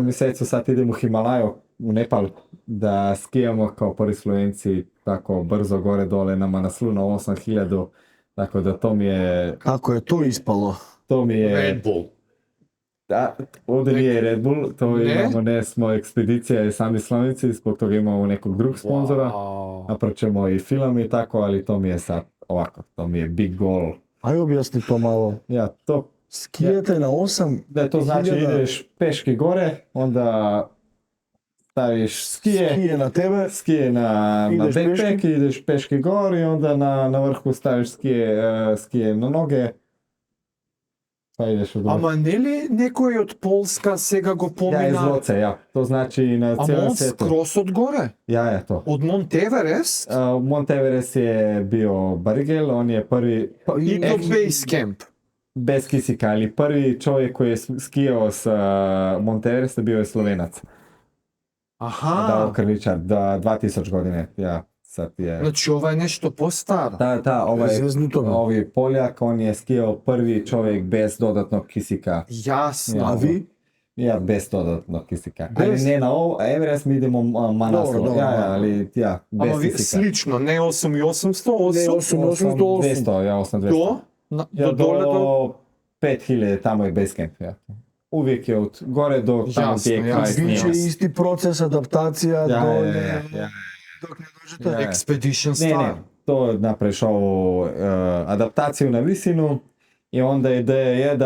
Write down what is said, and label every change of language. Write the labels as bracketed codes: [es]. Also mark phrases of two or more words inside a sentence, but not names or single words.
[hr] mjesecu sad idem u Himalaju, u Nepal, da skijamo kao prvi Slovenci tako brzo gore dole na Manaslu na 8000, tako da to mi je, Kako je to ispalo? Red Bull. Da, ovdje nije Red Bull, to Ne? imamo, ne smo ekspedicija i sami Slovenci, zbog toga imamo nekog drugog sponzora, Wow. napraćemo i film i tako, ali to mi je sad ovako, to mi je [en] big goal. [hr] Aj objasni to malo. Ja, to, Skijete na 8 da to znači ideš peški gore, onda staviš skije na tebe. na Ideš backpack, peški. ideš peški gore i onda na vrhu staviš skije na noge, pa ideš u gore. [mk] Ама нели некој од Полска сега го [hr] Ja, iz [mk] помина? [hr] Loce, ja. To znači na [mk] Ама [hr] cijelom [mk] он [hr] svijetu. [mk] скрос одгоре? [hr] Ja, to. [mk] Од Монтеверест? [hr] Mount Everest je bio Barigel, on je prvi, [mk] И до [en] Base Camp. [hr] bez kisika, ali prvi čovjek koji je skijao s Mount Everesta bio je Slovenac. Dao [mk] Аха. [hr] Krličar, 2000 godine, ja, sad je. [mk] Значи ова е нешто постаро. [hr] Zeznuto me. Ovi Poljak, on je skijao prvi čovjek bez dodatnog kisika. [mk] Јасно. [hr] A vi? Ja, bez dodatnog kisika. Bez? Ali ne na Everest, mi idemo Manaslu. Dobro, dobro. Ja, ali ja, bez [mk] Ама ви [hr] kisika. [mk] слично, не 8800, Не, 800 800, [hr] ja 8200. [mk] до [hr] Ja, [mk] до доле до [hr] 5000 tamo je base camp. Ja. Uvijek je od gore do tamo Jasno, gdje je kraj jasno. snijega. Biće isti proces adaptacija Ja, dolje, ja. dok ne dođete. Ja. Expedition Ne, Star. ne, to napraviš ovu adaptaciju na visinu i onda ideja je da